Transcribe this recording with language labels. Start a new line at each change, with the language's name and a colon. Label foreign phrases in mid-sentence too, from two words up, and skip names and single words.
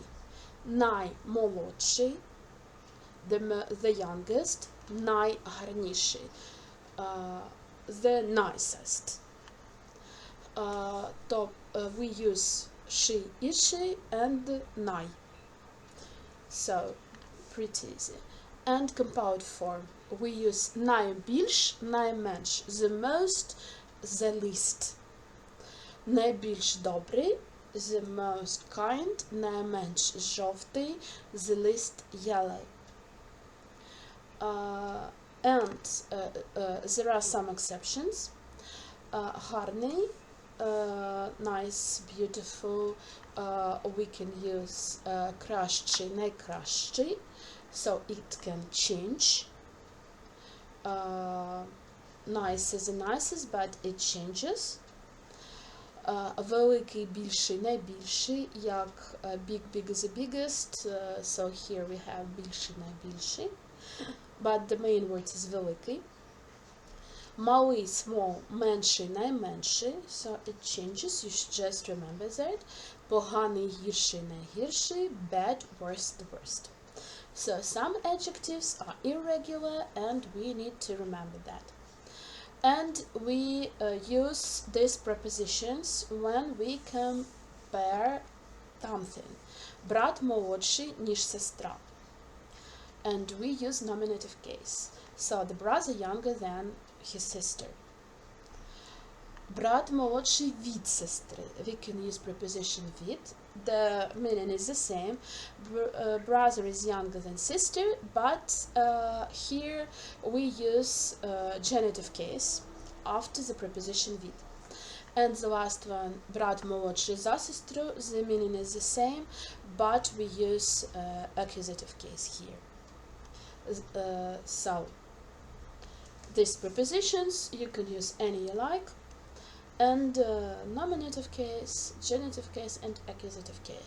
English: Наймолодший, the youngest, найгарніший, the nicest. We use she, іший, and най. So, pretty easy. And compound form, we use
Ukrainian: найбільш, найменш,
English: the most, the least.
Ukrainian: Найбільш добрий,
English: the most kind,
Ukrainian: найменш жовтий,
English: the least yellow. And there are some exceptions. Гарний, nice, beautiful, we can use
Ukrainian: кращий, найкращий,
English: so it can change. Nice is the nicest, but it changes.
Ukrainian: Великий, більший, найбільший, як
English: big, big is the biggest, so here we have
Ukrainian: більший, найбільший,
English: but the main word is великий.
Ukrainian: Малий, small, менший, найменший,
English: so it changes, you should just remember that.
Ukrainian: Поганий, гірший, найгірший,
English: bad, worst, the worst. So some adjectives are irregular and we need to remember that. And we use these prepositions when we compare something.
Ukrainian: Брат молодший, ніж сестра.
English: And we use nominative case. So the brother younger than his sister.
Ukrainian: Брат молодший від сестри.
English: We can use preposition від. The meaning is the same. Brother is younger than sister, but here we use genitive case after the preposition від. And the last one,
Ukrainian: брат молодший за сестру,
English: the meaning is the same, but we use accusative case here. So, these prepositions, you can use any you like, and nominative case, genitive case, and accusative case.